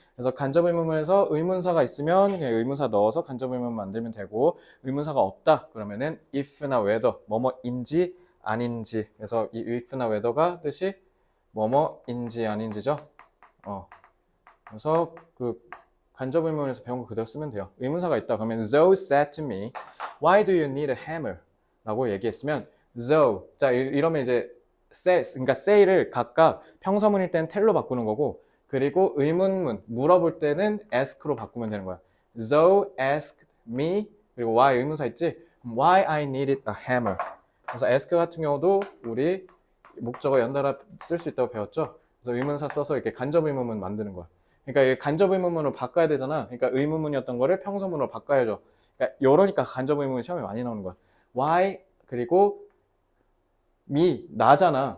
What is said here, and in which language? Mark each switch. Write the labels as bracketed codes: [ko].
[ko] 그래서 간접 의문문에서 의문사가 있으면 그냥 의문사 넣어서 간접 의문문 만들면 되고, 의문사가 없다 그러면은 if나 whether, 뭐뭐인지 아닌지. 그래서 이 if나 whether가 뜻이 뭐뭐인지 아닌지죠. 그래서 그 간접 의문문에서 배운 거 그대로 쓰면 돼요. 의문사가 있다 그러면 [en] Zoe said to me, why do you need a hammer? [ko] 라고 얘기했으면 Zoe, 자 이러면 이제 그러니까 say를 각각 평서문일 때는 tell로 바꾸는 거고, 그리고 의문문 물어볼 때는 ask로 바꾸면 되는 거야. [en] Zoe asked me, [ko] 그리고 [en] why [ko] 의문사 있지? [en] Why I needed a hammer. [ko] 그래서 ask 같은 경우도 우리 목적어 연달아 쓸 수 있다고 배웠죠. 그래서 의문사 써서 이렇게 간접 의문문 만드는 거야. 그러니까 간접 의문문으로 바꿔야 되잖아. 그러니까 의문문이었던 거를 평서문으로 바꿔야죠. 그러니까 이러니까 간접 의문문이 처음에 많이 나오는 거야. Why 그리고 me 나잖아.